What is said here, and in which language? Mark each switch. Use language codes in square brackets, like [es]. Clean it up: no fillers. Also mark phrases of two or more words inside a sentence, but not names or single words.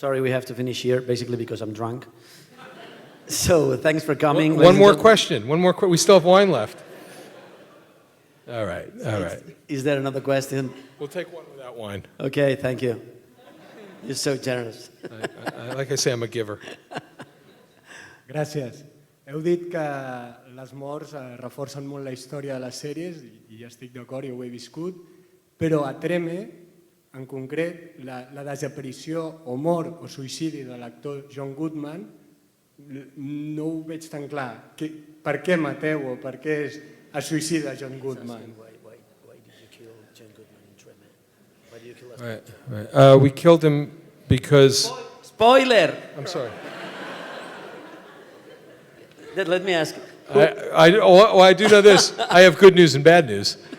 [en] sorry, we have to finish here, basically because I'm drunk. So thanks for coming. One more question. We still have wine left. All right. Is there another question? We'll take one without wine. Okay, thank you. You're so generous. Like I say, I'm a giver. [ca] Gràcies. Heu dit que les morts reforcen molt la història de les sèries, i ja estic d'acord, jo ho he viscut, però a Treme, en concret, la desaparició o mort o suïcidi de l'actor John Goodman, no ho veig tan clar. Per què mateu o per què es suïcida John Goodman? [en] Why did you kill John Goodman in Treme? Why did you kill us? Right. We killed him because... Spoiler! I'm sorry. Let me ask. I do know this. I have good news and bad news.